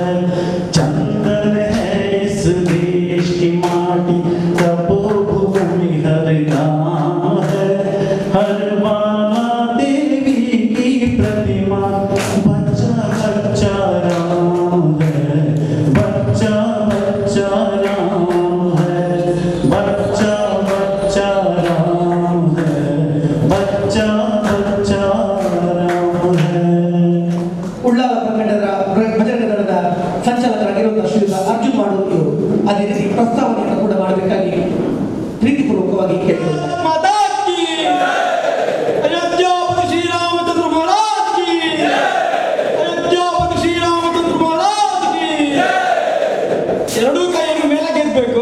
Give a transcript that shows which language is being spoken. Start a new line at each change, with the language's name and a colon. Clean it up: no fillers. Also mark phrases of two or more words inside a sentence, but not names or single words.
Hindi: चंदन है इस देश की माटी तपोभूमि हर नाम है, हर माला देवी की प्रतिमा, बच्चा बच्चा राम है, बच्चा बच्चा राम है, बच्चा बच्चा राम है, बच्चा बच्चा राम है।
Kannada: ಉಳ್ಳಾಲ ಪ್ರಕರಣದ ಭಜನೆ ದಳದ ಸಂಚಾಲಕರಾಗಿರುವಂತಹ ಶ್ರೀಯುತ ಅರ್ಜುನ್ ಮಾಡೋರು ಇವರು ಅದೇ ರೀತಿ ಪ್ರಸ್ತಾವನೆಯನ್ನು ಕೂಡ ಮಾಡಬೇಕಾಗಿ ಪ್ರೀತಿಪೂರ್ವಕವಾಗಿ ಕೇಳಿಕೊಳ್ಳುತ್ತಾರೆ.
Hindi: अयोध्यापति श्रीरामचंद्र महाराज की अयोध्यापति श्रीरामचंद्र महाराज की
Kannada: ಎರಡೂ ಕೈಯನ್ನು ಮೇಲಕ್ಕೆ ಎತ್ತಬೇಕು.